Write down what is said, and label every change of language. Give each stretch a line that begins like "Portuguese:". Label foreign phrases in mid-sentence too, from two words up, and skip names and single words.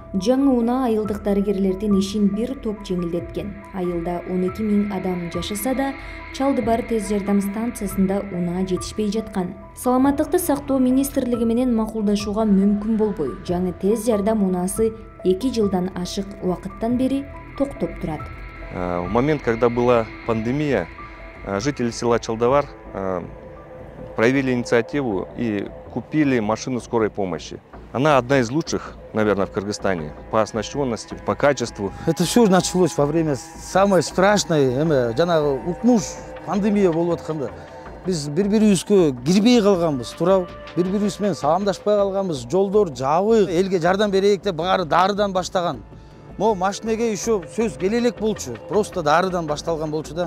Kyrgyz: Жаңы унаа айылдык дарыгерлердин ишин бир топ жеңилдеткен. Айылда 12 000 адам жашаса да, Чалдыбар тез жардам станциясында унаа жетишпей жаткан. Саламаттыкты сактоо министрлиги менен макулдашууга мүмкүн болбой, жаңы тез жардам унаасы 2 жылдан ашык убакыттан бери токтоп турат.
Russian: В момент, когда была пандемия, жители села Чалдыбар проявили инициативу и купили машину скорой помощи. Она одна из лучших, наверное, в Кыргызстане по оснащенности, по качеству. Это все началось во время самой страшной,
Kyrgyz: пандемия болуп атканда. Биз бири-бирибизге кирбей калганбыз, туурабы? Бири-бирибиз менен саламдашпай калганбыз, жолдор жабык, элге жардам берейик деп баары дарыдан баштаган. Мо машинеге еще сөз келе элек болчу, просто дарыдан башталган болчу да.